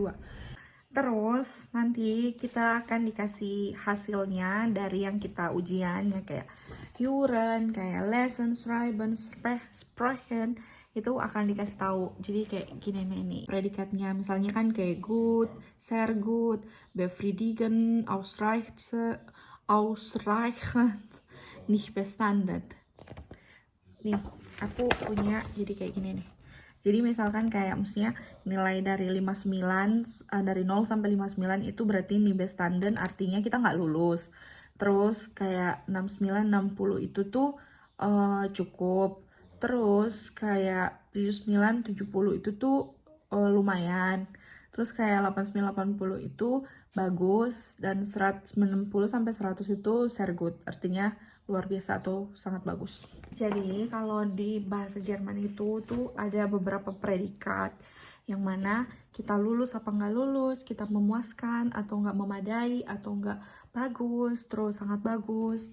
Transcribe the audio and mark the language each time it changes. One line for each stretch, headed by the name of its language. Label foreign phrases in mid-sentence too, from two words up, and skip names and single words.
Indonesian: Terus nanti kita akan dikasih hasilnya dari yang kita ujian ya, kayak Hören, kayak
German: Lesen, Schreiben, Sprechen,
Indonesian: itu akan dikasih tahu. Jadi kayak gini nih predikatnya, misalnya kan kayak good,
German: sehr gut, befriedigend, ausreichend, nicht bestanden.
Indonesian: Nih, aku punya jadi kayak gini nih. Jadi misalkan kayak mestinya nilai dari 59, dari 0 sampai 59 itu berarti nih bestanden, artinya kita nggak lulus. Terus kayak 69, 60 itu tuh cukup. Terus kayak 79, 70 itu tuh lumayan. Terus kayak 89, 80 itu bagus. Dan 190 sampai 100 itu
German: sehr gut,
Indonesian: artinya luar biasa atau sangat bagus. Jadi kalau di bahasa Jerman itu tuh ada beberapa predikat yang mana kita lulus apa nggak lulus, kita memuaskan atau nggak memadai, atau nggak bagus, terus sangat bagus.